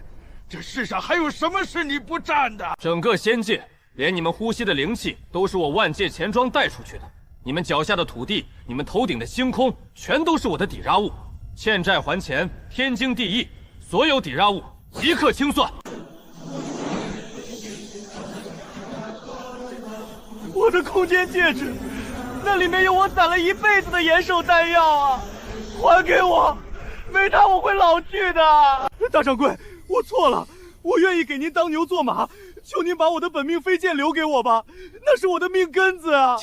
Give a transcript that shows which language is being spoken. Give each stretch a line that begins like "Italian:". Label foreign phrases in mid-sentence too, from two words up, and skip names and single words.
Chinese: 這世上還有什麼是你不占的？整個仙界，連你們呼吸的靈氣都是我萬界錢莊帶出去的。你們腳下的土地，你們頭頂的星空，全都是我的抵押物。欠債還錢，天經地義。所有抵押物即刻清算。我的空间戒指，那裡面有我攒了一輩子的延寿丹藥啊！還給我，沒它我會老去的。大掌櫃。我錯了，我願意給您當牛做馬，求您把我的本命飛劍留給我吧，那是我的命根子啊！